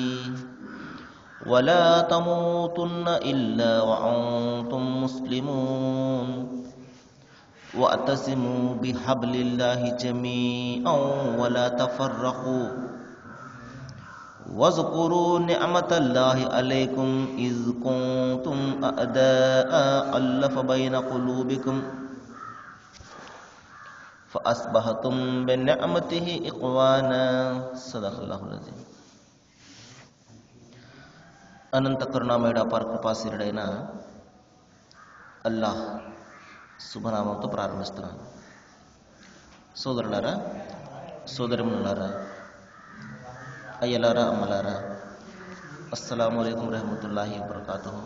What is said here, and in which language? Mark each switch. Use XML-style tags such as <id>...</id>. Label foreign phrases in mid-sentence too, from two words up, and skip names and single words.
<ar>ولا تموتن إلا وأنتم مسلمون واعتصموا بحبل الله جميعا ولا تفرقوا واذكروا نعمة الله عليكم إذ كنتم أعداء ألف بين قلوبكم فأصبحتم بنعمته إخوانا صدق الله العظيم.</ar> <te>అనంత కరుణామయుడ పరకృపాశీరుడైన అల్లాహ్ శుభనామంతో ప్రారంభిస్తున్నాను. సోదరులారా, సోదరిమణులారా, అయ్యలారా, అమ్మలారా,</te> <ar>السلام عليكم ورحمة الله وبركاته.</ar>